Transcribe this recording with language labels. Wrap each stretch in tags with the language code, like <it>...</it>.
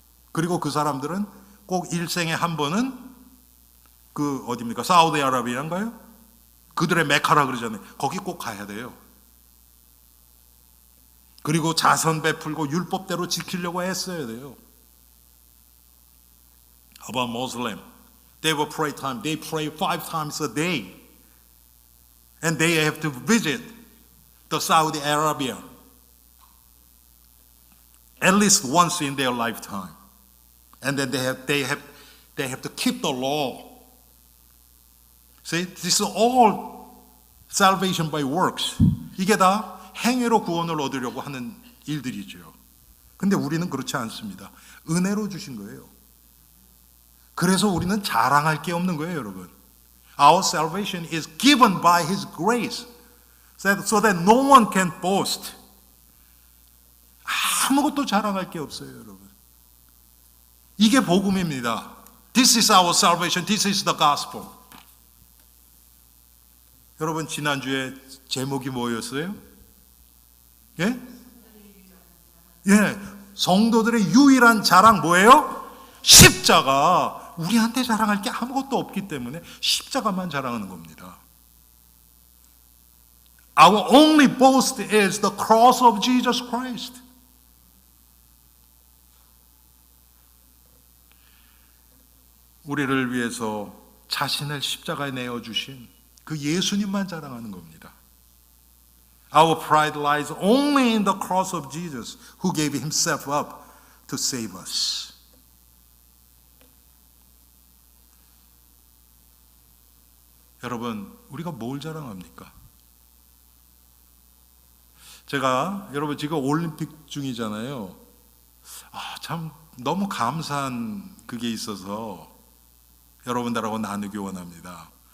<ko>그리고 그 사람들은 꼭 일생에 한 번은 어디입니까? 사우디아라비아인가요? 그들의 메카라 그러잖아요. 거기 꼭 가야 돼요. 그리고 자선 베풀고 율법대로 지키려고 했어야 돼요.</ko> <en>About Muslim, they will pray time. They pray 5 times a day, and they have to visit the Saudi Arabia at least once in their lifetime, and then they have to keep the law. See, this is all salvation by works.</en> <ko>이게 다 행위로 구원을 얻으려고 하는 일들이죠. 근데 우리는 그렇지 않습니다. 은혜로 주신 거예요. 그래서 우리는 자랑할 게 없는 거예요, 여러분.</ko> <en>Our salvation is given by His grace, so that no one can boast.</en> <ko>아무것도 자랑할 게 없어요, 여러분. 이게 복음입니다.</ko> <en>This is our salvation. This is the gospel.</en> <ko>여러분, 지난주에 제목이 뭐였어요? 예? 예, 성도들의 유일한 자랑 뭐예요? 십자가. 우리한테 자랑할 게 아무것도 없기 때문에 십자가만 자랑하는 겁니다.</ko> <en>Our only boast is the cross of Jesus Christ.</en> <ko>우리를 위해서 자신을 십자가에 내어주신 그 예수님만 자랑하는 겁니다.</ko> <en>Our pride lies only in the cross of Jesus, who gave Himself up to save us.</en> <ko>여러분, 우리가 뭘 자랑합니까? 제가 여러분 지금 올림픽 중이잖아요. 참 너무 감사한 그게 있어서 여러분들하고 나누기 원합니다.</ko>